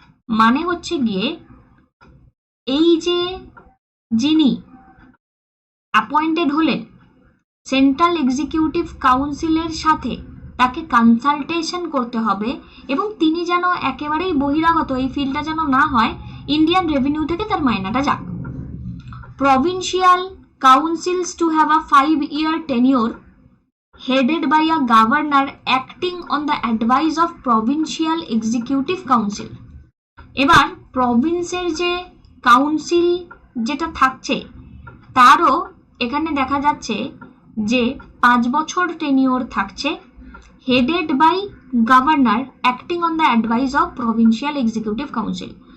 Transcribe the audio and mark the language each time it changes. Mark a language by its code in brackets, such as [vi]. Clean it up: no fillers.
[bn] মানে হচ্ছে গিয়ে এই যে যিনি অ্যাপয়েন্টেড হলেন সেন্ট্রাল এক্সিকিউটিভ কাউন্সিলের সাথে তাকে কনসালটেশন করতে হবে এবং তিনি যেন একেবারেই বহিরাগত, এই ফিল্ডটা যেন না হয়, ইন্ডিয়ান রেভিনিউ থেকে তার মাইনাটা যাক। [en] Provincial councils to have a 5-year tenure headed by a governor acting on the advice of provincial executive council। [bn] এবার প্রভিন্সের যে কাউন্সিল যেটা থাকছে তারও এখানে দেখা যাচ্ছে যে 5 বছর টেনিওর থাকছে, [en] Headed by governor acting on the advice of provincial executive council.